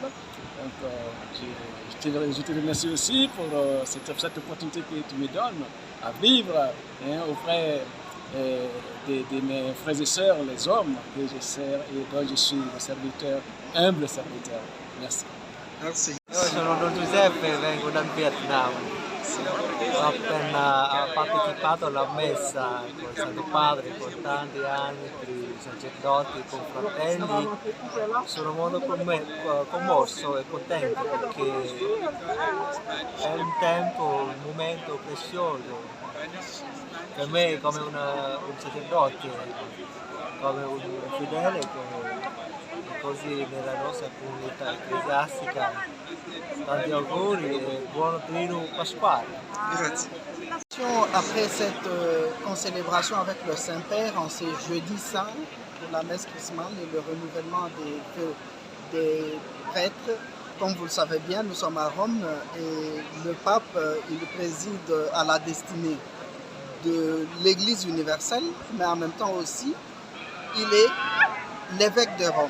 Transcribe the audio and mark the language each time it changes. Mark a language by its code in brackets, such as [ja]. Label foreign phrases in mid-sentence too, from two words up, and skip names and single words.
[fr] Donc je te remercie aussi pour cette opportunité que tu me donnes à vivre auprès de mes frères et sœurs, les hommes que je sers et dont je suis le serviteur, humble serviteur. Merci. Merci. [it] Io sono Don Giuseppe, vengo dal Vietnam. Ho appena partecipato alla messa con Santo Padre, con tanti altri sacerdoti, con fratelli. Sono molto commosso e contento perché è un tempo, un momento prezioso per me come un sacerdote, come un fedele che così nella nostra comunità ecclesiastica. Tanti auguri e buon trino pasquale. Grazie. [fr] Après cette concélébration avec le Saint-Père en ce jeudi saint pour la messe chrismale et le renouvellement des prêtres, comme vous le savez bien, nous sommes à Rome et le pape il préside à la destinée de l'Église universelle, mais en même temps aussi, il est l'évêque de Rome.